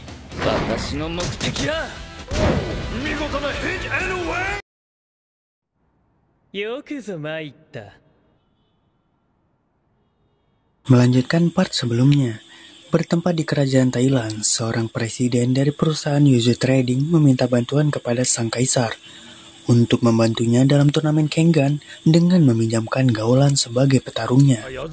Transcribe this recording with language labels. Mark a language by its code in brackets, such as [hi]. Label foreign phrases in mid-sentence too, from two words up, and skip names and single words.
[ja] 私の目的は見事なヘッドウェイ。よくぞ参った。 [id] Melanjutkan part sebelumnya, bertempat di kerajaan Thailand, seorang presiden dari perusahaan Yuzu Trading meminta bantuan kepada sang kaisar untuk membantunya dalam turnamen Kengan dengan meminjamkan Gaolan sebagai petarungnya.